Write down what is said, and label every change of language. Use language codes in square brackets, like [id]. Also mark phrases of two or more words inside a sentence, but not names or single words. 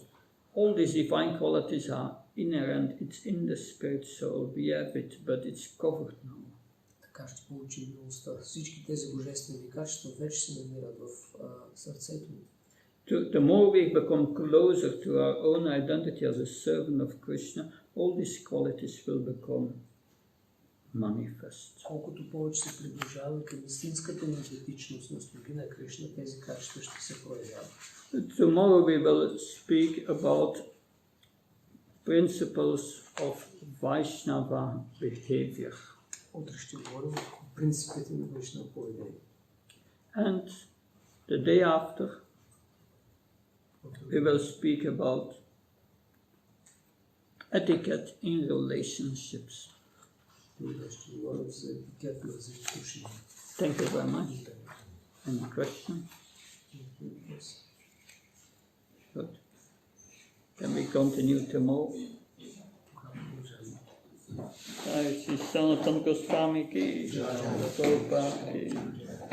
[en] All these divine qualities are inherent, it's in the spirit soul, we have it, but it's covered now. [bg] Така ще получим милостта. Всички тези божествени качества вече се намират в сърцето ни. [en] The more we become closer to our own identity as a servant of Krishna, all these qualities will become manifest. [bg] Колкото повече се приближаваме към истинската ни идентичност на слуги на Кришна, тези качества ще се проявяват. [en] Tomorrow we will speak about principles of Vaishnava behavior. [bg] Утре ще говорим за принципите на Вайшнава поведение. [en] And the day after we will speak about etiquette in relationships. [bg] Ще говорим за етикет на взаимоотношения. [en] Thank you very much. Any questions? Good. Can we continue tomorrow? [hi] जय श्री सनातन गोस्वामी की, प्रभुपाद की.